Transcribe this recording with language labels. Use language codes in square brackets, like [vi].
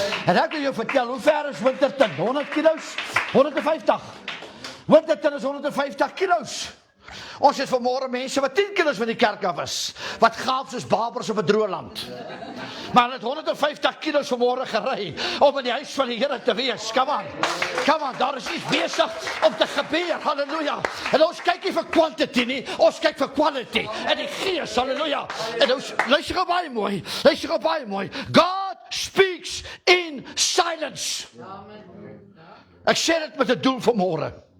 [af] En ek wil jou vertel, hoe ver is Winterton? 100 kilos? 150. Winterton is 150 kilos. Ons het vanmôre mense wat 10 kilos van die kerk af is, wat gaaf soos babers op 'n droë land. Maar hulle het 150 kilos vanmôre gery om in die huis van die Here te wees. [en] Come on, [af] daar is iets besig om te gebeur. Halleluja. En ons kyk nie vir quantity nie, ons kyk vir quality. En die Gees, halleluja. En ons luister gou baie mooi. [en] God speaks in silence. [af] Ek sê dit met 'n doel vanmôre.